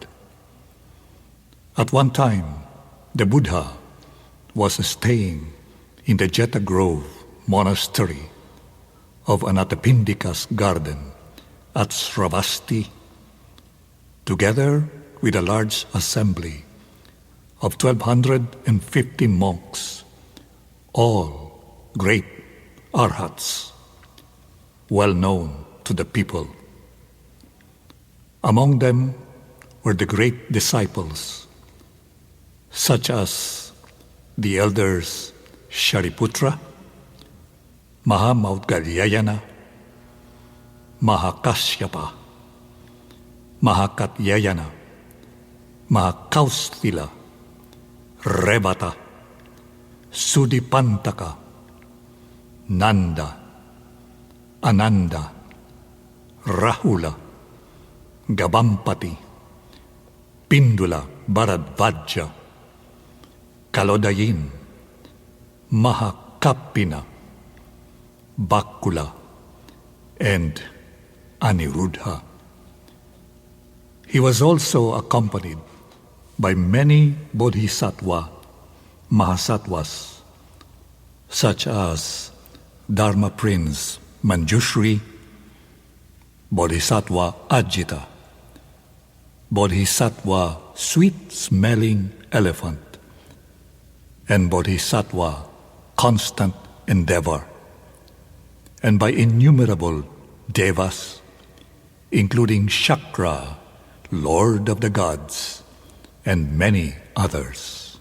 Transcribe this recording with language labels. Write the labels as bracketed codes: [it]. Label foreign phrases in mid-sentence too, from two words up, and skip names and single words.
[en] At one time, the Buddha was staying in the Jeta Grove monastery of Anathapindika's garden at Sravasti, together with a large assembly of 1,250 monks, all great arhats, well known to the people. Among them were the great disciples, such as the elders Shariputra, Mahamaugalyayana, Mahakasyapa, Mahakatyayana, Mahakaustila, Rebata, Sudipantaka, Nanda, Ananda, Rahula, Gabampati, Pindula Bharadvaja, Kalodayin, Mahakapina, Bakula, and Aniruddha. He was also accompanied by many bodhisattva mahasattvas, such as Dharma Prince Manjushri, Bodhisattva Ajita, Bodhisattva Sweet-Smelling Elephant, and Bodhisattva Constant Endeavor, and by innumerable devas, including Shakra, Lord of the Gods, and many others.